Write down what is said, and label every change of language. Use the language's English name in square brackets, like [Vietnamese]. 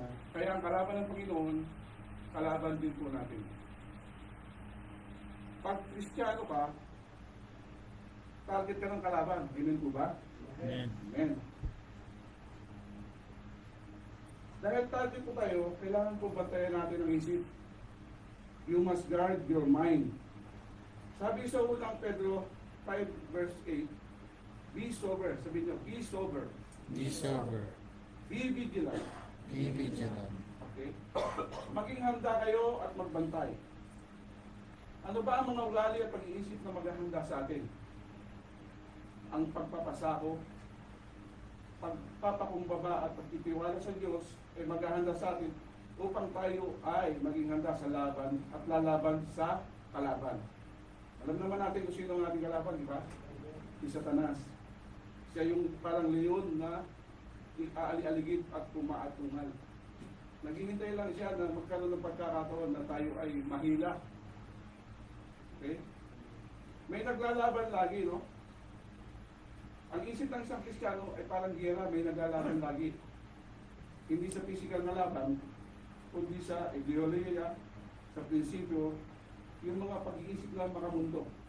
[Filipino] Kaya ang kalaban ng Panginoon, kalaban din po natin. Pag Kristiyano ka, target ka ng kalaban. Amen po ba? Amen. Amen. Dahil target po tayo, kailangan po bantayan natin ang isip. [English] You must guard your mind. [Filipino] Sabi sa unang Pedro 5 verse 8, [English] be sober. [Filipino] Sabi niyo, [English] be sober. Be sober. Be vigilant. Be vigilant. [Filipino] Okay? Maging handa kayo at magbantay. Ano ba ang mga ugali at pag-iisip na maghahanda sa atin? Ang pagpapasako, pagpapakumbaba at pagtitiwala sa Diyos ay maghahanda sa atin upang tayo ay maging handa sa laban at lalaban sa kalaban. Alam naman natin kung sino ang ating kalaban, di ba? Si Satanas. Siya yung parang leon na aali-aligid at tumaatungal. Naghihintay lang siya na magkaroon ng pagkakataon na tayo ay mahila. Okay? May naglalaban lagi, no? Ang isip ng isang Kristiyano ay parang giyera, may naglalaban lagi. Hindi sa physical na laban, kundi sa ideolohiya, sa prinsipyo, yung mga pag-iisip na makamundo.